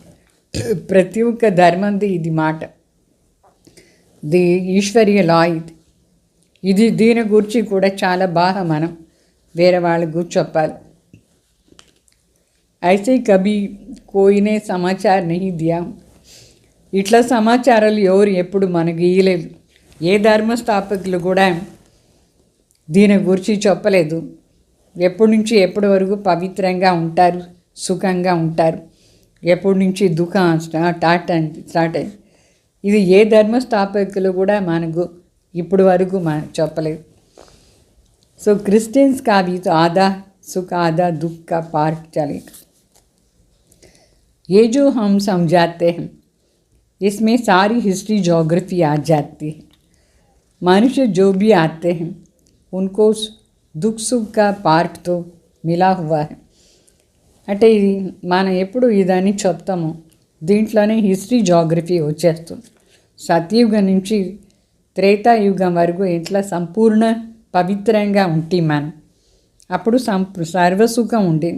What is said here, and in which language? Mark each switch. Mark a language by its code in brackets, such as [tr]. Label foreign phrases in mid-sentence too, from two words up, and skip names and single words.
[te] ప్రతి ఒక్క ధర్మంది ఇది మాట, ది ఈశ్వరీయ లా. ఇది దీని గురించి కూడా చాలా బాగా మనం వేరే వాళ్ళకు చెప్పాలి. [hi] అయితే कभी कोई ने समाचार नहीं दिया. [te] ఇట్లా సమాచారాలు ఎవరు ఎప్పుడు మనకి ఇయ్యలేదు. ఏ ధర్మస్థాపకులు కూడా దీని గురించి చెప్పలేదు. ఎప్పటి నుంచి ఎప్పటి వరకు పవిత్రంగా ఉంటారు, సుఖంగా ఉంటారు, ఎప్పటి నుంచి దుఃఖం స్టార్ట్ అయింది. ఇది ఏ ధర్మస్థాపకులు కూడా మనకు ఇప్పుడు వరకు చెప్పలేదు. [hi] సో क्रिश्चियंस का भी तो आधा सुख आधा दुख का पार्ट चलेगा. ये जो हम समझाते हैं इसमें सारी [en] history geography [hi] आ जाती है. मनुष्य जो भी आते हैं उनको दुख सुख का पार्ट तो मिला हुआ है. [te] అంటే ఇది మనం ఎప్పుడు ఇదని చెప్తామో దీంట్లోనే [en] history geography [te] వచ్చేస్తుంది. సత్యయుగం నుంచి త్రేతాయుగం వరకు ఎట్లా సంపూర్ణ పవిత్రంగా ఉంటే మనం అప్పుడు సర్వసుఖం ఉండింది.